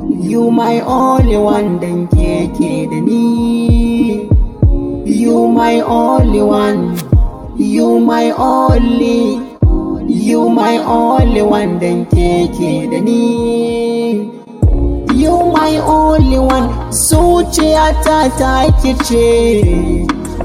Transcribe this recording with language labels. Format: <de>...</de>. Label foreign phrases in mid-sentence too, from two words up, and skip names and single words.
<en>You my only one,</en> <ha>dan ke ke da ni.</ha> <en>You my only one, you my only, you my only one,</en> <ha>dan ke ke da ni.</ha> <en>You my only one,</en> <ha>zuciyata ta ki ce.</ha>